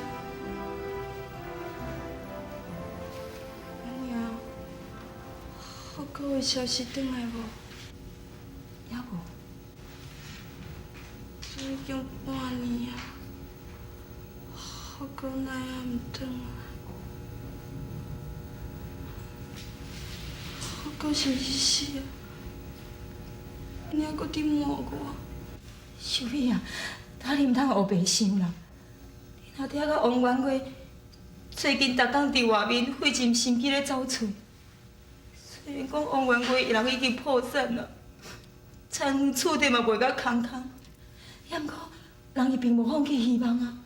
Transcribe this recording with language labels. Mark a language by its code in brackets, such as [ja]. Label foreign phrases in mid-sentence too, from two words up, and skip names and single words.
[nan] 娘，好哥有消息转来无？也无。已经半年啊，好哥哪也唔转来？好哥是毋是死啊？你还搁伫骂我？小美啊，他你唔通黑白想啦。你若听到王元贵最近逐工伫外面费尽心机咧走出，虽然讲王元贵人已经破产了，财源厝地嘛卖甲空空，也毋过人伊并无放弃希望啊。